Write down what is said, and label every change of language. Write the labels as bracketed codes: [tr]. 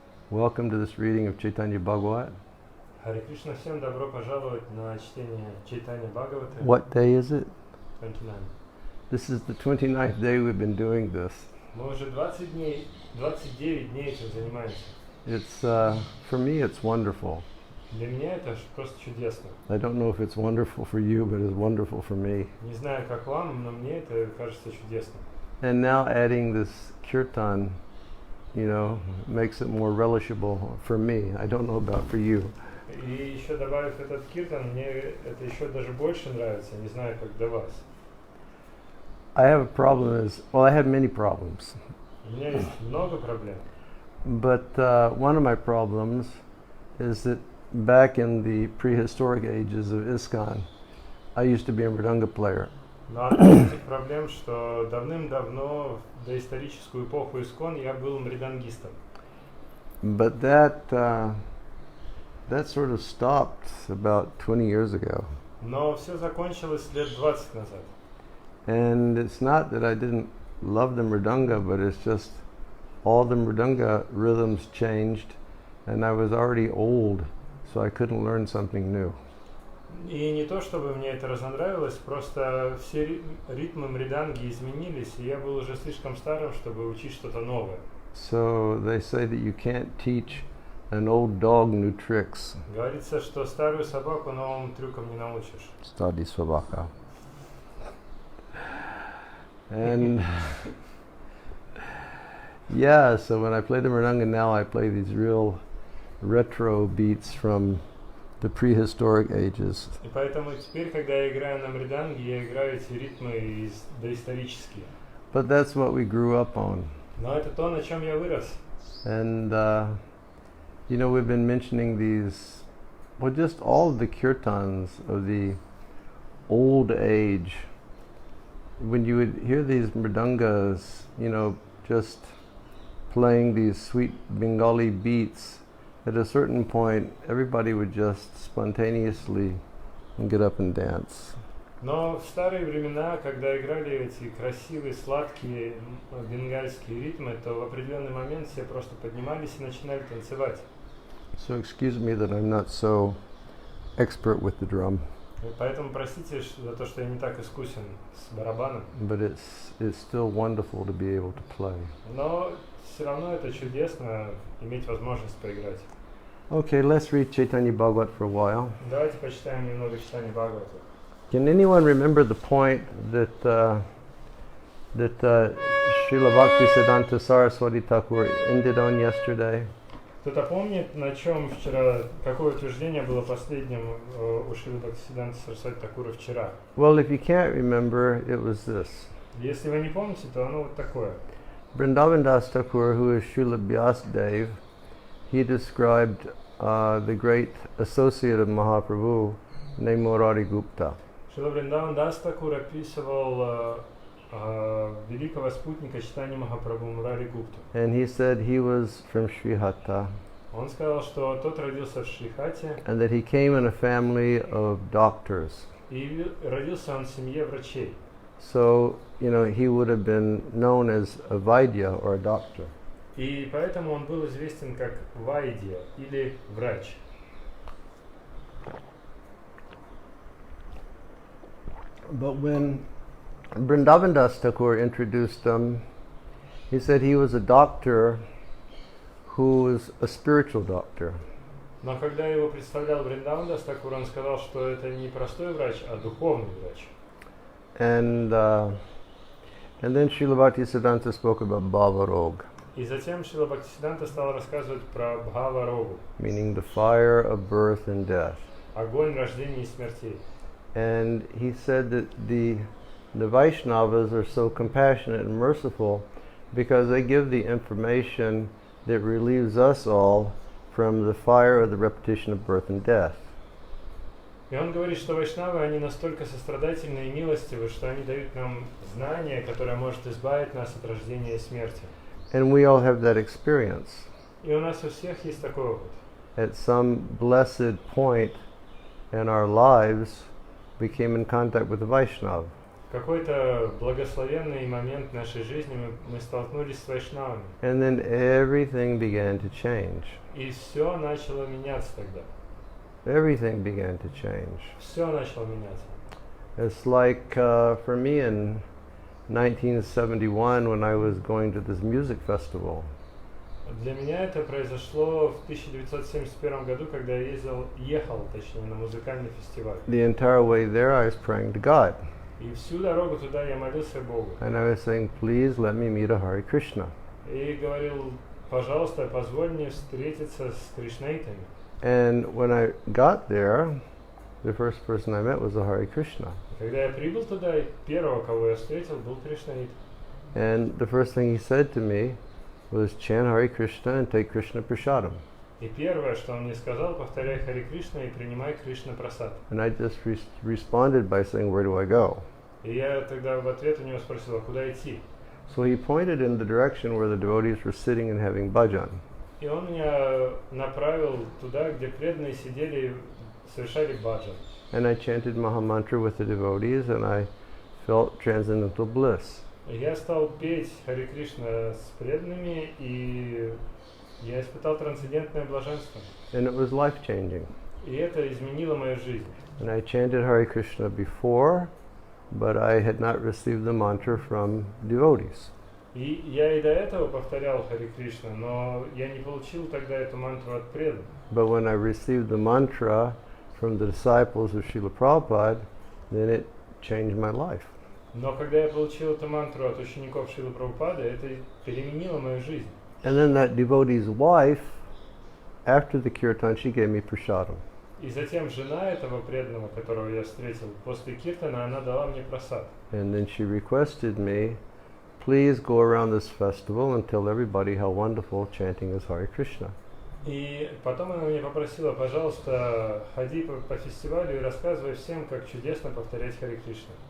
[en] Welcome to this reading of Чайтанья Bhagavata. [ru] Харе Кришна, всем добро пожаловать на чтение Чайтаньи Бхагаваты. [en] What day is it? 29. This is the 29th day we've been doing this. [ru] Мы уже 29 дней этим занимаемся. [en] It's, for me, it's wonderful. [ru] Для меня это просто чудесно. [en] I don't know if it's wonderful for you, but it's wonderful for me. [ru] Не знаю, как вам, но мне это кажется чудесно. [en] And now adding this kirtan, makes it more relishable for me. I don't know about for you. [ru] И еще добавив этот киртан, мне это еще даже больше нравится. Не знаю, как для вас. [en] I have a problem I have many problems. [ru] У меня есть много проблем. [en] But one of my problems is that back in the prehistoric ages of ISKCON, I used to be a mridanga player. [ru] Но одна из этих проблем, что давным-давно, в доисторическую эпоху Искон, я был мридангистом. [en] But that sort of stopped about 20 years ago. [ru] Но все закончилось лет 20 назад. [en] And it's not that I didn't love the mridanga, but it's just all the mridanga rhythms changed, and I was already old, so I couldn't learn something new. [ru] И не то, чтобы мне это разонравилось, просто все ритмы мриданги изменились, и я был уже слишком старым, чтобы учить что-то новое. [en] So they say that you can't teach an old dog new tricks. [ru] Говорится, что старую собаку новым трюкам не научишь. Старая собака. [en] And yeah, so when I play the mridanga now, I play these real retro beats from the prehistoric ages. [ru] И поэтому теперь, когда я играю на мриданге, я играю эти ритмы доисторические. [en] But that's what we grew up on. [ru] Но это то, на чем я вырос. [en] And we've been mentioning these, just all of the kirtans of the old age. When you would hear these mridangas, just playing these sweet Bengali beats, at a certain point, everybody would just spontaneously get up and dance. [ru] Но в старые времена, когда играли эти красивые, сладкие бенгальские ритмы, то в определенный момент все просто поднимались и начинали танцевать. [en] So excuse me that I'm not so expert with the drum. [ru] Поэтому простите за то, что я не так искусен с барабаном. [en] But it's still wonderful to be able to play. [ru] Но все равно это чудесно иметь возможность поиграть. [en] Okay, let's read Чайтанья Bhagavata for a while. [ru] Давайте почитаем немного читания Бхагавата. [en] Can anyone remember the point that Srila Bhaktisiddhanta Saraswati Thakur ended on yesterday? [ru] Кто-то помнит, на чем вчера, какое утверждение было последним у Шрилы Бхактисиддханты Сарасвати Такура вчера? [en] Well, if you can't remember, it was this. [ru] Если вы не помните, то оно вот такое. [en] Vrindavan Das Thakur, who is Srila Vyasadeva, he described the great associate of Mahaprabhu named Murari Gupta. [ru] Шрила Вриндаван Дас Такур описывал великого спутника читания Махапрабху Мурари Гупту. [en] And he said he was from Srihata. [ru] Он сказал, что тот родился в Шрихате. [en] And that he came in a family of doctors. [ru] И родился он в семье врачей. [en] So, he would have been known as a Vaidya or a doctor. [ru] И поэтому он был известен как Вайдья или врач. [en] But when Vrindavan Das Thakur introduced him, he said he was a doctor who was a spiritual doctor. [ru] Но когда его представлял Вриндаван Дас Такур, он сказал, что это не простой врач, а духовный врач. [en] And then Srila Bhaktisiddhanta spoke about Bhava Rog. [ru] И затем Шрила Бхактисиддханта стал рассказывать про Бхава-рогу, [en] meaning the fire of birth and death. [ru] огонь рождения и смертей. [en] And he said that the Vaishnavas are so compassionate and merciful because they give the information that relieves us all from the fire of the repetition of birth and death. [ru] И он говорит, что вайшнавы, они настолько сострадательны и милостивы, что они дают нам знание, которое может избавить нас от рождения и смерти. [en] And we all have that experience. [ru] И у нас у всех есть такой опыт. [en] At some blessed point in our lives, we came in contact with the Vaishnava. [ru] В какой-то благословенный момент нашей жизни мы столкнулись с вайшнавами. [en] And then everything began to change. [ru] И все начало меняться тогда. [en] Everything began to change. [ru] Все начало меняться. [en] It's like for me in 1971 when I was going to this music festival. [ru] Для меня это произошло в 1971 году, когда я ехал, точнее, на музыкальный фестиваль. [en] The entire way there I was praying to God. [ru] И всю дорогу туда я молился Богу. [en] And I was saying, please let me meet a Hare Krishna. [ru] И говорил, пожалуйста, позволь мне встретиться с кришнаитами. [en] And when I got there, the first person I met was a Hare Krishna. [ru] Когда я прибыл туда, первого, кого я встретил, был кришнаит. [en] And the first thing he said to me was chant Hare Krishna and take Krishna Prasadam. [ru] И первое, что он мне сказал, повторяй Харе Кришна и принимай Кришна Прасад. [en] And I just responded by saying, where do I go? [ru] И я тогда в ответ у него спросил, а куда идти? [en] So he pointed in the direction where the devotees were sitting and having bhajan. [ru] И он меня направил туда, где преданные сидели, совершали баджан. [en] And I chanted Mahamantra with the devotees and I felt transcendental bliss. [ru] И я стал петь Харе Кришна с преданными, и я испытал трансцендентное блаженство. [en] And it was life-changing. [ru] И это изменило мою жизнь. [en] And I chanted Hare Krishna before, but I had not received the mantra from devotees. [ru] И я и до этого повторял Харе Кришна, но я не получил тогда эту мантру от преданных. [en] But when I received the mantra from the disciples of Srila Prabhupada, then it changed my life. [ru] Но когда я получил эту мантру от учеников Шрилы Прабхупады, это переменило мою жизнь. [en] And then that devotee's wife, after the kirtan, she gave me prasadam. [ru] И затем жена этого преданного, которого я встретил, после киртана, она дала мне прасад. [en] And then she requested me, please go around this festival and tell everybody how wonderful chanting is Hare Krishna. [ru] И потом она меня попросила, пожалуйста, ходи по фестивалю и рассказывай всем, как чудесно повторять Харе Кришна.